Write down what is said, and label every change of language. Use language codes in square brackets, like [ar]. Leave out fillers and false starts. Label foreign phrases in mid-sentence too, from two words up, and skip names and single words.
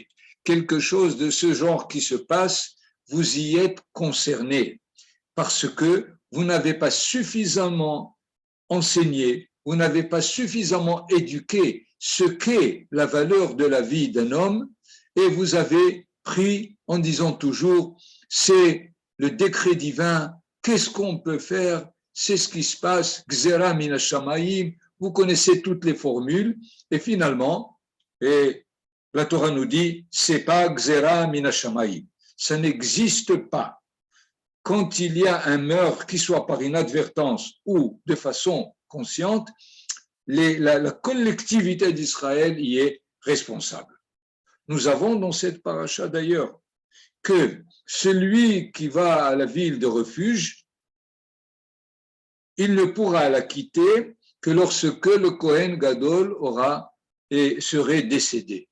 [fr] Quelque chose de ce genre qui se passe, vous y êtes concerné parce que vous n'avez pas suffisamment enseigné, vous n'avez pas suffisamment éduqué ce qu'est la valeur de la vie d'un homme et vous avez pris en disant toujours c'est le décret divin, qu'est-ce qu'on peut faire? C'est ce qui se passe, [he] גזירה מן השמיים, [fr] vous connaissez toutes les formules, et finalement, la Torah nous dit, c'est pas [he] גזירה מן השמיים, [fr] ça n'existe pas. Quand il y a un meurtre, qui soit par inadvertance ou de façon consciente, la collectivité d'Israël y est responsable. Nous avons dans cette paracha d'ailleurs que celui qui va à la ville de refuge, il ne pourra la quitter que lorsque le [he] כהן גדול [fr] aura et serait décédé.